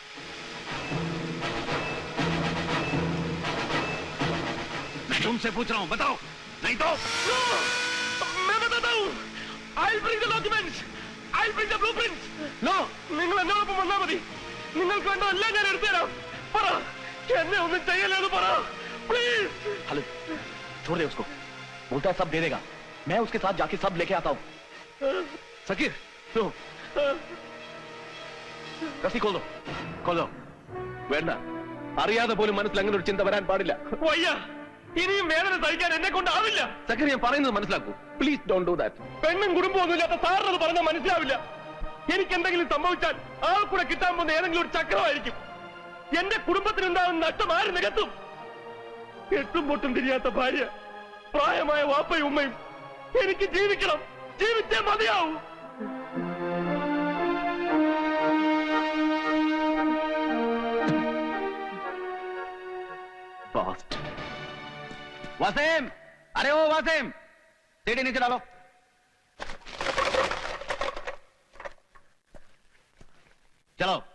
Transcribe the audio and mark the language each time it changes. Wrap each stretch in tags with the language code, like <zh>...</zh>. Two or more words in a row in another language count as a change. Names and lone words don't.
<hi>मैं तुमसे पूछ रहा हूं, बताओ, नहीं तो मैं बताता हूं.</hi> <en>I'll bring the documents. I'll bring the blueprints. No,</en> <ml>നിങ്ങൾ എന്നോടൊപ്പം വന്നാൽ മതി. നിങ്ങൾക്ക് വേണ്ട എല്ലാം ഞാൻ എടുത്തുതരാം. പറ, എന്നെ ഒന്നും ചെയ്യല്ലെന്ന് പറ, പ്ലീസ്.</ml> <hi>खालिद, छोड़ दे उसको. बोलता है सब दे देगा. मैं उसके साथ जाके सब लेके आता हूँ.</hi> <ml>സക്കീർ,</ml> <hi>लो, रस्सी खोल दो.</hi> <ml>വേണ്ട. അറിയാതെ പോലും മനസ്സിൽ അങ്ങനെ ഒരു ചിന്ത വരാൻ പാടില്ല. വയ്യ, ഇനിയും വേദന സഹിക്കാൻ എന്നെ കൊണ്ടാവില്ല. സക്കീർ, ഞാൻ പറയുന്നത് മനസ്സിലാക്കൂ.</ml> <en>please don't do that.</en> <ml>പെണ്ണും കുടുംബമൊന്നും ഇല്ലാത്ത സാറിനത് പറഞ്ഞാൽ മനസ്സിലാവില്ല. എനിക്ക് എന്തെങ്കിലും സംഭവിച്ചാൽ ആ കൂടെ കിട്ടാൻ പോകുന്ന ഏതെങ്കിലും ഒരു ചക്രമായിരിക്കും. എന്റെ കുടുംബത്തിനുണ്ടാകുന്ന നഷ്ടം ആര് നികത്തും? എട്ടും പൊട്ടും തിരിയാത്ത ഭാര്യ, പ്രായമായ വാപ്പയും ഉമ്മയും. എനിക്ക് ജീവിക്കണം, ജീവിച്ചേ മതിയാവൂ.</ml> <hi>वासिम, अरे ओ वासिम, सीढ़ी नीचे डालो. चलो.</hi>